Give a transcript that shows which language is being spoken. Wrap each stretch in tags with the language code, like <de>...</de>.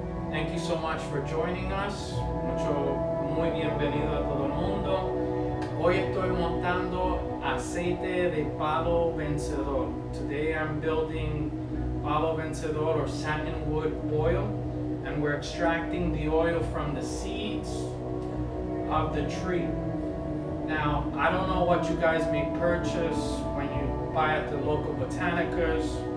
<en>Thank you so much for joining us.</en> <es>Muy bienvenido a todo el mundo. Hoy estoy montando aceite de palo vencedor.</es> <en>Today I'm building palo vencedor or satinwood oil, and we're extracting the oil from the seeds of the tree. Now, I don't know what you guys may purchase when you buy at the local botanicals.</en>